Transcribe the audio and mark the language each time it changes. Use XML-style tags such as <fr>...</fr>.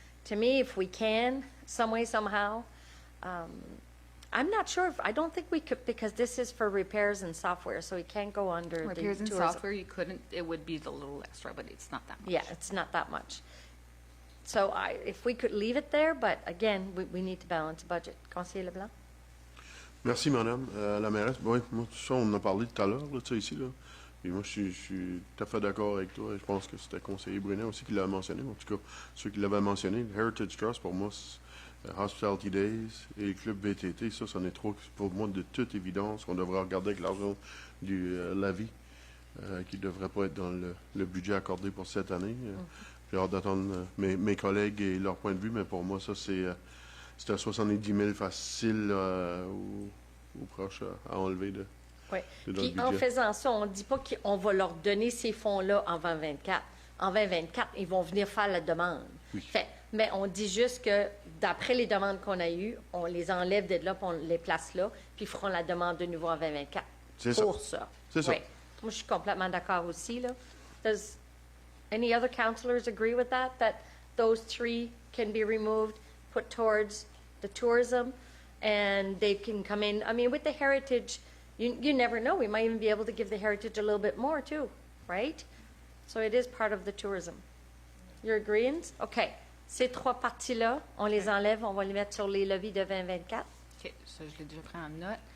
<en>To me, if we can, some way, somehow, I'm not sure I don't think we could, because this is for repairs and software, so we can't go under Repairs the and tourism. software, you couldn't, it would be a little extra, but it's not that much. Yeah, it's not that much. So if we could leave it there, but again, we need to balance the budget.</en> <fr>Conseiller Leblanc? Merci, Madame la mairesse. Oui, moi, ça, on en a parlé tout à l'heure, là, de ça ici, là. Puis moi, je suis tout à fait d'accord avec toi. Je pense que c'était conseiller Brunet aussi qui l'a mentionné. En tout cas, ceux qui l'avaient mentionné, Heritage Trust, pour moi, Hospitality Days et le club VTT, ça, c'en est trop, pour moi, de toute évidence, qu'on devrait regarder avec l'argent du Lavi, qui ne devrait pas être dans le budget accordé pour cette année. J'ai hâte d'attendre mes collègues et leur point de vue, mais pour moi, ça, c'est à 70 000 facile ou proche à enlever de. Oui. De Puis en faisant ça, on ne dit pas qu'on va leur donner ces fonds-là en 2024. En 2024, ils vont venir faire la demande. Oui. Fait, mais on dit juste que d'après les demandes qu'on a eues, on les enlève de là, puis on les place là, puis ils feront la demande de nouveau en 2024. C'est ça. Pour ça. C'est ça. Oui. Moi, je suis complètement d'accord aussi, là.</fr> <en>Does any other councillors agree with that? That those three can be removed, put towards the tourism, and they can come in. I mean, with the heritage, you never know. We might even be able to give the heritage a little bit more too, right? So it is part of the tourism. You're agreeing? OK.</en> <fr>Ces trois parties-là, on les enlève, on va les mettre sur les leviers de 2024. OK, ça, je l'ai déjà pris en note.</fr>